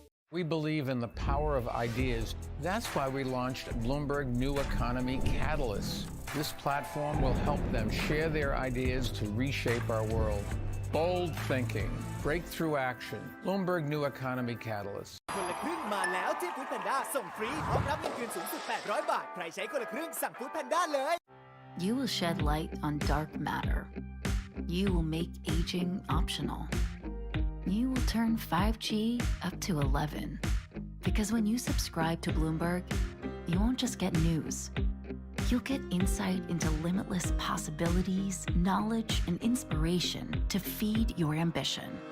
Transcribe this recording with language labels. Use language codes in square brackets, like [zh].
[en] We believe in the power of ideas. That's why we launched Bloomberg New Economy Catalyst. This platform will help them share their ideas to reshape our world. Bold thinking, breakthrough action. Bloomberg New Economy Catalyst. [th] คนละครึ่งมาแล้วที่ฟู้ดแพนด้าส่งฟรีพร้อมรับเงินคืนสูงสุด800 บาทใครใช้คนละครึ่งสั่งฟู้ดแพนด้าเลย [en] You will shed light on dark matter. You will make aging optional. You will turn 5G up to 11. Because when you subscribe to Bloomberg, you won't just get news. You'll get insight into limitless possibilities, knowledge, and inspiration to feed your ambition.